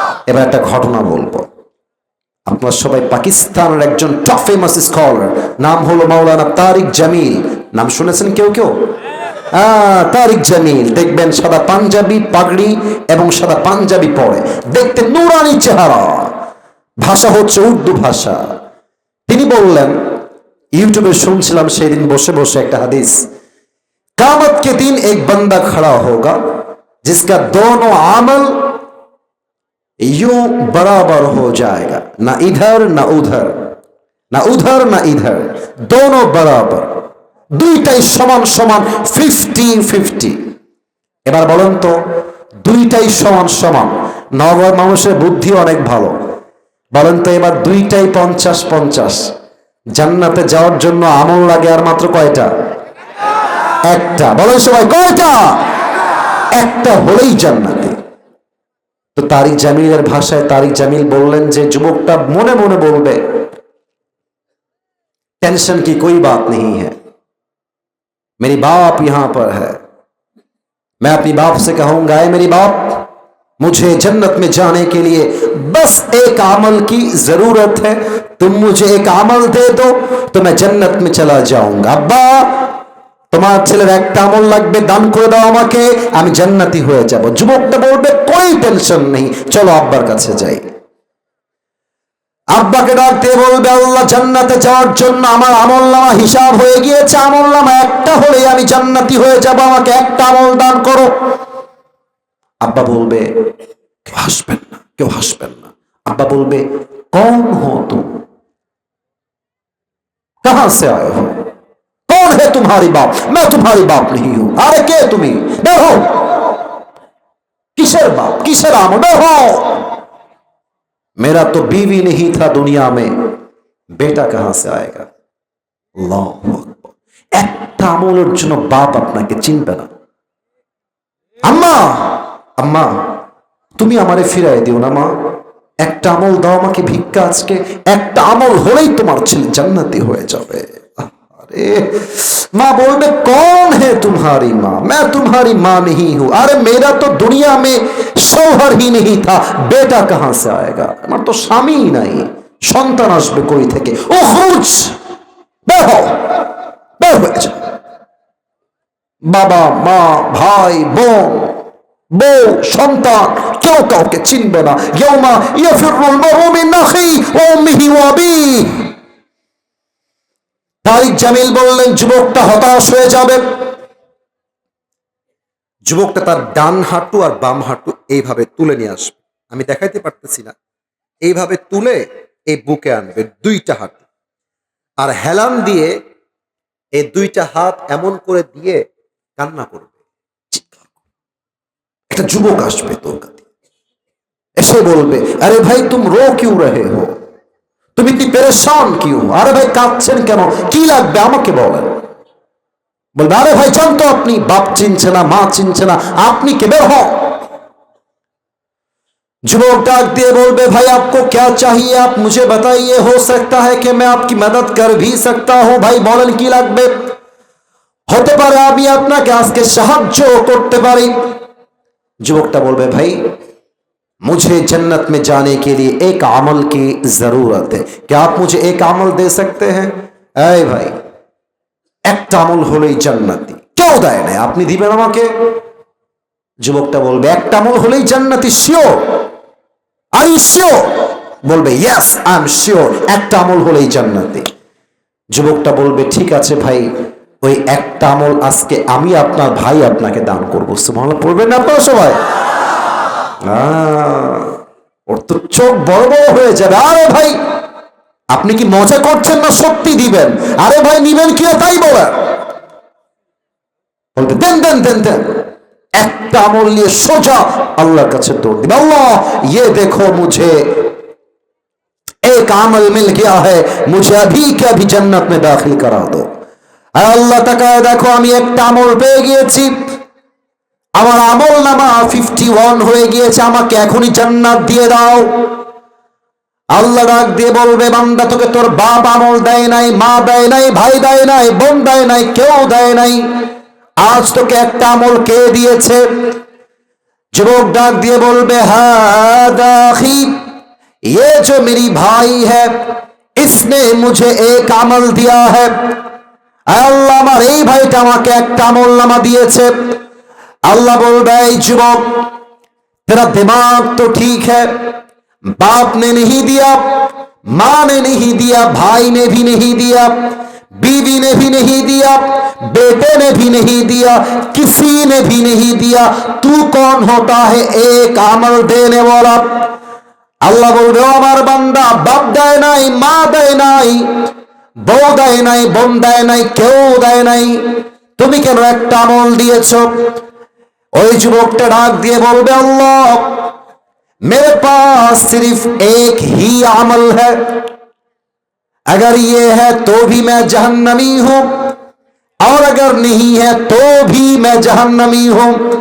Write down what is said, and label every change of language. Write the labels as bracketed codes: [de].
[bn] এবার একটা ঘটনা বলবো। আপনারা সবাই পাকিস্তানের একজন টপ ফেমাস স্কলার, নাম হলো মাওলানা তারিক জামিল, নাম শুনেছেন কেউ কেউ? তারিক জামিল, দেখবেন সাদা পাঞ্জাবি পাগড়ি এবং সাদা পাঞ্জাবি পরে, দেখতে নুরানি চেহারা, ভাষা হচ্ছে উর্দু ভাষা। তিনি বললেন, ইউটিউবে শুনছিলাম সেদিন বসে বসে একটা হাদিস, কিয়ামত [hi] के दिन एक बंदा खड़ा होगा जिसका दोनों आमल यूं बराबर हो जाएगा, ना इधर ना उधर, ना उधर ना इधर, दोनों बराबर, [bn] দুইটাই সমান সমান, [hi] 50-50। [bn] এবার বলেন তো, দুইটাই সমান সমান, নগর মানুষের বুদ্ধি অনেক ভালো, বলেন তো এবার দুইটাই 50-50, জান্নাতে যাওয়ার জন্য আমল লাগে আর মাত্র কয়টা? একটা। বলেন সবাই কয়টা? একটা হলেই জান্নাতে। তো তারিক জামিলের ভাষায় তারিক জামিল বললেন যে যুবকটা মনে মনে বলবে, [hi] टेंशन की कोई बात नहीं है, मेरी बाप यहां पर है, मैं अपनी बाप से कहूंगा, ऐ मेरी बाप, मुझे जन्नत में जाने के लिए बस एक अमल की जरूरत है, तुम मुझे एक अमल दे दो तो मैं जन्नत में चला जाऊंगा। [bn] अब्बा, তোমার ছেলের একটা আমল লাগবে, দান করে দাও আমাকে, আমি জান্নাতি হয়ে যাব। যুবকটা বলবে, কোই টেনশন নেই, চলো আব্বার কাছে যাই। আব্বাকে ডাক দিয়ে বলবে, আল্লাহ, জান্নাতে যাওয়ার জন্য আমার আমলনামা হিসাব হয়ে গিয়েছে, আমলনামা একটা হলেই আমি জান্নাতি হয়ে যাব, আমাকে একটা আমল দান করো। আব্বা বলবে, কেউ হাসবেন না, কেউ হাসবেন না। আব্বা বলবে, [hi] কौन हो तुम, कहां से आए हो, कौन है तुम्हारी बाप, मैं तुम्हारी बाप नहीं हूं। [bn] अरे কে তুমি, বের হও, কিসের বাপ, কিসের আমল, বের হও। [hi] मेरा तो बीवी नहीं था दुनिया में, बेटा कहां से आएगा। [bn] আল্লাহু আকবার। একটা আমলের জন্য বাপ আপনাকে চিনবে না। আম্মা, আম্মা, তুমি আমারে ফিরাই দিও না মা, একটা আমল দাও আমাকে ভিক্ষা, আজকে একটা আমল হলেই তোমার ছেলে জান্নাতি হয়ে যাবে। [hi] अरे माँ बोलबे, कौन है तुम्हारी माँ, मैं तुम्हारी माँ नहीं हूं। अरे मेरा तो दुनिया में शौहर ही नहीं था, बेटा कहां से आएगा, [bn] আমার তো স্বামী নাই, সন্তান আসবে কই থেকে। ও খুঁজ, বের হও, বের হয়ে যাও। বাবা মা ভাই বোন বউ সন্তান কেউ কাউকে চিনবে না। [ar] ইয়াউমা ইয়াফিরুল মারউ মিন আখি ওয়া উম্মিহি ওয়া আবিহি। [bn] তারিক জামিল বললেন, যুবকটা হতাশ হয়ে যাবে। যুবকটা তার ডান হাঁটু আর বাম হাঁটু এইভাবে তুলে নিয়ে আসবে, আমি দেখাইতে পারতেছি না, এইভাবে তুলে এই বুকে আনবে দুইটা হাঁটু, আর হেলান দিয়ে এই দুইটা হাত এমন করে দিয়ে কান্না করবে, চিৎকার করবে। একটা যুবক আসবে তোর কাছে, এসে বলবে, আরে ভাই [hi] তুম রো কিউ রহে হো, [bn] তুমি কি পেরেশান কিউ, আরে ভাই কাঁদছেন কেন, কি লাগবে আমাকে বলেন। বলবে, আরে ভাই জানতো আপনি, বাপ চিনছে না মা চিনছে না, আপনি কে, বের হন। যুবক ডাক দিয়ে বলবে, ভাই [hi] आपको क्या चाहिए, आप मुझे बताइए, हो सकता है कि मैं आपकी मदद कर भी सकता हूं, [bn] ভাই বলেন কি লাগবে। হতে পারে আমি আপনাকে আজকে সাহায্য করতে পারি। যুবকটা বলবে, ভাই [hi] मुझे जन्नत में जाने के लिए एक अमल की जरूरत है, क्या आप मुझे एक अमल दे सकते हैं? ऐ भाई [bn] একটা আমল হলেই জান্নাতি, কেউ দেয় না, আপনি দিবেন আমাকে? যুবকটা বলবে, একটা আমল হলেই জান্নাতি, [en] Sure? Are you sure? [bn] বলবে, [en] yes I am sure, [bn] একটা আমল হলেই জান্নাতি। যুবকটা বলবে, ঠিক আছে ভাই, ওই একটা আমল আজকে আমি আপনার ভাই আপনাকে দান করবো। সুবহানাল্লাহ পড়বেন না আপনারা সবাই? ওর তো চোখ বড় বড় হয়ে যাবে। আরে ভাই আপনি কি মজা করছেন না সত্যি দিবেন? আরে ভাই নিবেন কি তাই বলেন। বলবে, দেন দেন দেন দেন। একটা আমল নিয়ে সোজা আল্লাহর কাছে দৌড় দিবে, আল্লাহ [hi] ये देखो मुझे एक अमल मिल गया है, मुझे अभी के अभी जन्नत में दाखिल करा दो। [bn] আল্লাহ তাকায় দেখো আমি একটা আমল পেয়ে গিয়েছি, আমার আমল নামা 51 হয়ে গিয়েছে, আমাকে এখনই জান্নাত দিয়ে দাও। আল্লাহ ডাক দিয়ে বলবে, বান্দা তোকে তোর বাপ আমল দেয় নাই, মা দেয় নাই, ভাই দেয় নাই, বোন দেয় নাই, কেউ দেয় নাই, আজ তোকে একটা আমল কে দিয়েছে? যুবক ডাক দিয়ে বলবে, [ar] হাদা আখি, [hi] ये जो मेरी भाई है इसने मुझे एक अमल दिया है। [bn] আল্লাহ আমার এই ভাইটা আমাকে একটা আমল নামা দিয়েছে। [hi] अल्लाह बोल रहा है, युवक तेरा दिमाग तो ठीक है, बाप ने नहीं दिया, माँ ने नहीं दिया, भाई ने भी नहीं दिया, बीवी ने भी नहीं दिया, बेटे ने भी नहीं दिया, किसी ने भी नहीं दिया, तू कौन होता है एक अमल देने वाला? अल्लाह बोल रहे हो, [bn] আমার বান্দা বাপ দেয় নাই, মা দেয় নাই, বউ দেয় নাই, বোন দেয় নাই, কেউ দেয় নাই, তুমি কেন একটা আমল দিয়েছো? ওই যুবকটা ডাক দিয়ে বলবে, [hi] अल्लाह मेरे पास सिर्फ एक ही अमल है, अगर ये है तो भी मैं जहन्नमी हूं, और अगर नहीं है तो भी मैं जहन्नमी हूं।